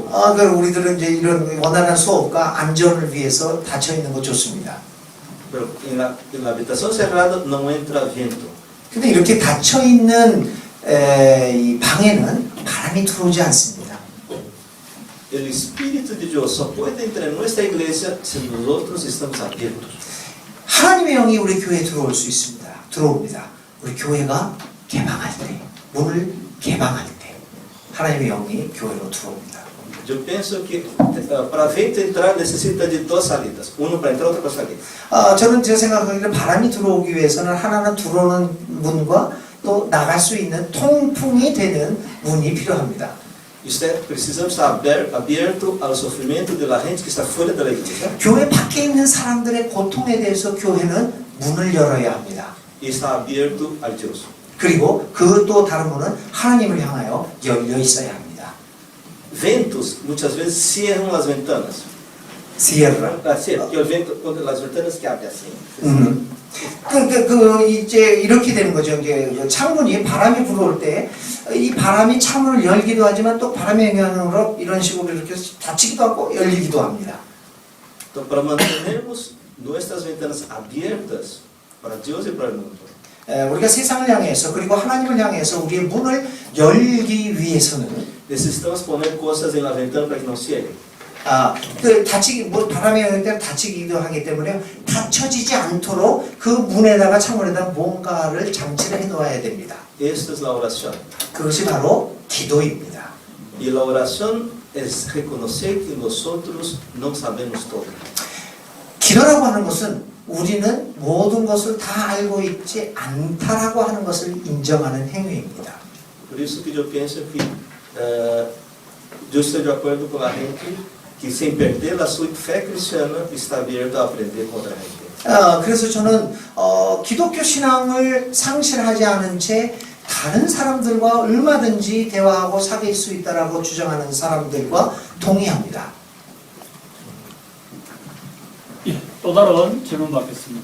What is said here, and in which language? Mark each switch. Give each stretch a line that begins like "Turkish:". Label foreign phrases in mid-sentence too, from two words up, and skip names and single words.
Korean: 그럼 우리들은 이제 이런 원활한 수업과 안전을 위해서 닫혀 있는 거 좋습니다.
Portuguese: Pero na habitação cerrada não entra vento.
Korean: 근데 이렇게 닫혀 있는 이 방에는 바람이 들어오지 않습니다.
Portuguese: O Espírito de Deus só pode entrar em nossa igreja se nós estamos abertos.
Korean: 하나님의 영이 우리 교회에 들어올 수 있습니다. 들어옵니다. 우리 교회가 개방할 때, 문을 개방할 때 하나님의 영이 교회로 들어옵니다.
Portuguese: Eu penso que para vento entrar necessita de duas salidas, uma para entrar, outra para sair.
Korean: 저는 제 생각하기를 바람이 들어오기 위해서는 하나는 들어오는 문과 또 나갈 수 있는 통풍이 되는 문이 필요합니다.
Portuguese: Precisamos estar aberto ao sofrimento da gente que está fora da igreja.
Korean: 교회 밖에 있는 사람들의 고통에 대해서 교회는 문을 열어야 합니다.
Portuguese: E está aberto ao Deus.
Korean: 그리고 그 또 다른 문은 하나님을 향하여 열려 있어야 합니다.
Portuguese: Ventos muitas vezes cierram as ventanas.
Spanish: Cierra.
Portuguese: Que o vento quando as ventanas que abrem assim.
Korean: 이제 이렇게 되는 거죠. 이제 창문이 바람이 불어올 때 이 바람이 창문을 열기도 하지만 또 바람의 영향으로 이런 식으로 이렇게 닫히기도 하고 열리기도 합니다.
Portuguese: Então, para mantermos nossas ventanas abertas para Deus e para o mundo.
Korean: 우리가 세상을 향해서 그리고 하나님을 향해서 우리의 문을 열기 위해서는
Portuguese: Necessitamos poner coisas na ventana para que não cierre.
Korean: 그 다치기 뭐 바람에 올 때는 다치기도 하기 때문에 다쳐지지 않도록 그 문에다가 창문에다가 뭔가를 장치를 해놓아야 됩니다.
Spanish: Esta es la oración.
Korean: 그것이 바로 기도입니다.
Spanish: Y la oración es reconocer que nosotros no sabemos todo.
Korean: 기도라고 하는 것은 우리는 모든 것을 다 알고 있지 않다라고 하는 것을 인정하는 행위입니다.
Portuguese: Por isso que eu penso que eu estou de acordo com a gente que sem perder a sua fé cristiana está aberto a aprender contra a gente.
Korean: 그래서 저는 기독교 신앙을 상실하지 않은 채 다른 사람들과 얼마든지 대화하고 사귈 수 있다라고 주장하는 사람들과 동의합니다. 예, 또 다른 질문 받겠습니다.